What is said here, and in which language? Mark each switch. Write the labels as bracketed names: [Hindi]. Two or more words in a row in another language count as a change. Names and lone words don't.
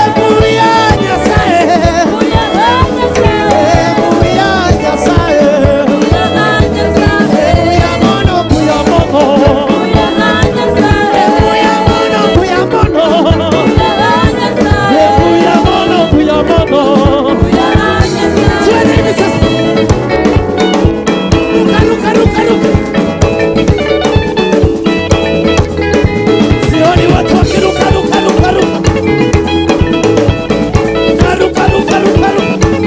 [Gusii] Mbuya Nyasaye. Mbuya Nyasaye. Mbuya Nyasaye. Mbuya Nyasaye. Mbuya mono, mbuya mono. Mbuya Nyasaye. Mbuya mono, mbuya mono. Mbuya Nyasaye. Mbuya mono, mbuya mono. Mbuya Nyasaye. [Swahili] Twende hivi sasa. Ruka, ruka, ruka, ruka. Sioni watu wakiruka, ruka, ruka, ruka. Ruka, ruka, ruka, ruka.